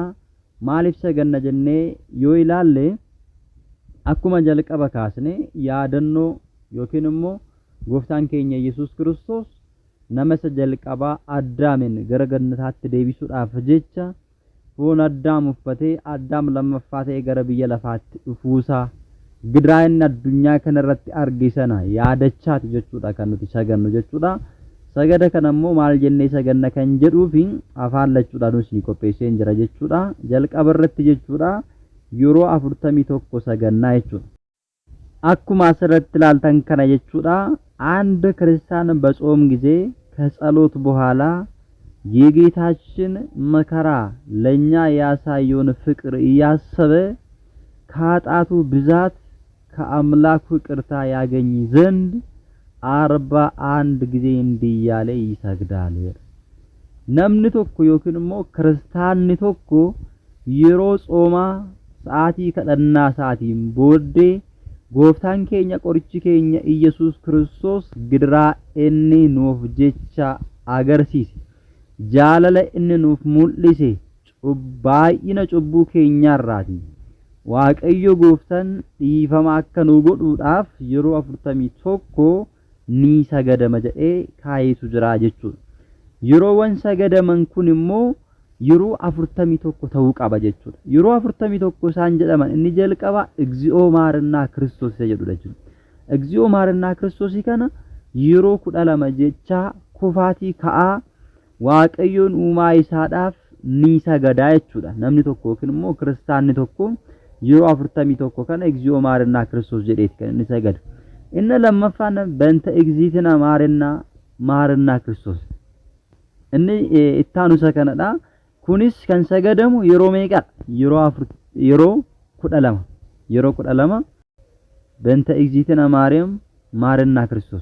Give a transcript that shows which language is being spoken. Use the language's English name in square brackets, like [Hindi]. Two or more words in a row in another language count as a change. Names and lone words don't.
[Oromo] Maaliif saganna jennee yoo ilaalle akkuma jalqaba kaasne yaadannoo yookiin immoo gooftaan keenya Iyyasuus Kiristoos nama isa jalqabaa Addaamin gara gannataatti deebisuudhaaf jecha foon Addaam uffatee Addaam lammaffaa ta'ee gara biyya lafaatti dhufuusaa gidiraa inni addunyaa kanarratti arge sana yaadachaati jechuudha kan nuti sagannu jechuudha. Sagada kana immoo maal jennee saganna kan jedhuufi afaan lachuudhaan nuti qopheessee jira jechuudha. Jalqaba irratti jechuudha yeroo 41 sagannaa jechuudha. Akkuma asirratti ilaaltan kana jechuudha [Amharic] አንድ ክርስቲያን በጾም ጊዜ ከጸሎት በኋላ የጌታችን መከራ ለኛ ያሳየውን ፍቅር እያሰበ ከኃጢአቱ ብዛት ከአምላኩ ይቅርታ ያገኝ ዘንድ 41 ጊዜ እንዲያለ ይሰግዳል። [Oromo] ነምኒ tokko yookiin immoo ክርስቲያንni tokko yeroo tsoomaa sa'aatii kadhannaa isaatiin booddee gooftaan keenya qorichi keenya Iyyasuus Kiristoos gidiraa inni nuuf jecha agarsiise jaalala inni nuuf mul'ise baay'ina cubbuu keenyaarraati Waaqayyo gooftaan dhiifama akka nu godhuudhaaf yeroo 41 ni sagadama jedhee kaayetu jira jechuudha. Yeroowwan sagadaman kun immoo yeroo 41 ta'uu qaba jechuudha. Yeroo 41 isaan jedhaman inni jalqaba [Geez] እግዚኦ ማርና ክርስቶስ [Oromo] jedhudha jechuudha. [Geez] እግዚኦ ማርና ክርስቶስ [Oromo] kana yeroo 12 jecha kufaatii ka'aa Waaqayyoon uumaa isaadhaaf ni sagadaa jechuudha. Namni tokko yookiin immoo kiristaanni tokko yeroo 41 kana [Geez] እግዚኦ ማርና ክርስቶስ [Oromo] jedheeti kan inni sagadu. Inni lammaffaan [Geez] በእንተ እግዝእትነ ማረነ ክርስቶስ. [Oromo] Inni ittaanusa kanadha. Kunis kan sagadamu yeroo meeqa? Yeroo 12. Yeroo 12 [Geez] በእንተ እግዝእትነ ማረነ ክርስቶስ.